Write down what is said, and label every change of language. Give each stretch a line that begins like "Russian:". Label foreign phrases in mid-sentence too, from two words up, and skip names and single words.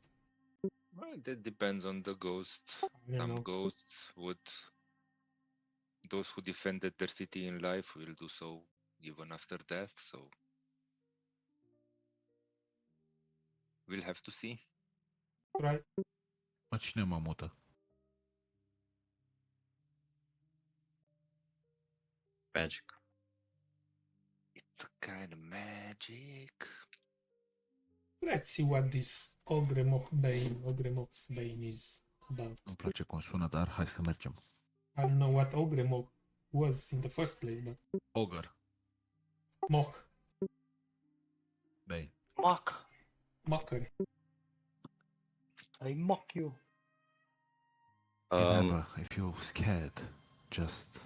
English: Well, that depends on the ghost. I don't Some know. ghosts would, those who defended their city in life will do so even after death, so we'll have to see. Right?
Romanian: Mă, cine mă mută?
English: Magic. It's a kind of magic. Let's see what this Ogremoch Bane is about.
Romanian: Nu-mi place cum sună, dar hai să mergem.
English: I don't know what Ogremoch was in the first place, but Ogre. Moch, Bane. Mock. mockery. I mock you. Remember, if you're scared, just